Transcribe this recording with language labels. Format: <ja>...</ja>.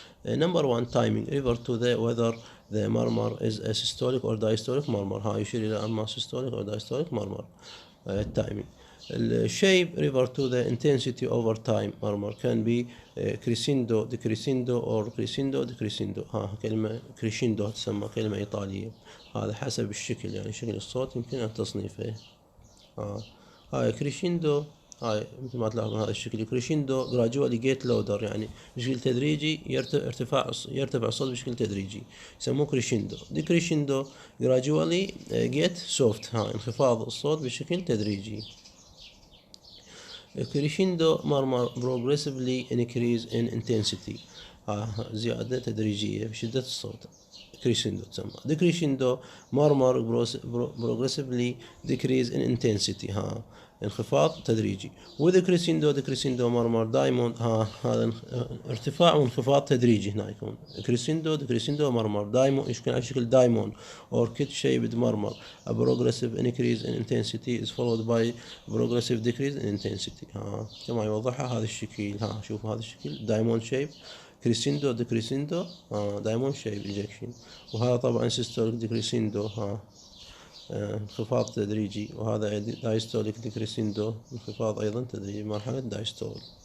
<en>number 1 timing refer to the whether the murmur is a systolic or diastolic murmur.</en> <ar>يشير إلى أما</ar> <en>systolic or diastolic murmur. timing. الشيب refer to the intensity over time. murmur can be crescendo decrescendo or crescendo decrescendo.</en> <ar>كلمة crescendo تسمى كلمة إيطالية. هذا حسب الشكل، يعني شكل الصوت يمكن أن تصنيفه. هاي كريشيندو، هاي مثل ما تلاحظون هذا الشكل كريشيندو</ar> <en>gradually get louder،</en> <ar>يعني بشكل تدريجي يرتفع الصوت بشكل تدريجي، يسموه كريشيندو. ديكريشيندو</ar> <en>gradually get soft،</en> <ar>انخفاض الصوت بشكل تدريجي. كريشيندو</ar> <en>murmur progressively increase in intensity،</en> <ar>زيادة تدريجية بشدة الصوت، كريشيندو تسمى.</ar> <en>decrescendo murmur progressively decrease in intensity،</en> <ar>انخفاض تدريجي.</ar> <en>with crescendo murmur diamond،</en> <ar>هذا ارتفاع وانخفاض تدريجي هنا يكون</ar> <en>crescendo murmur diamond،</en> <ar>يشكل على شكل</ar> <en>diamond or kit shaped murmur. a progressive increase in intensity is followed by progressive decrease in intensity.</en> <ar>كما يوضحها هذا الشكل. شوفوا هذا الشكل</ar> <en>diamond shape،</en> <ar>كريسيندو ديكريسيندو، دايموند شيب إيجكشن. وهذا طبعا سيستوليك ديكريسيندو، انخفاض تدريجي. وهذا دايستوليك ديكريسيندو، انخفاض أيضا تدريجي، مرحلة دايستول.</ar>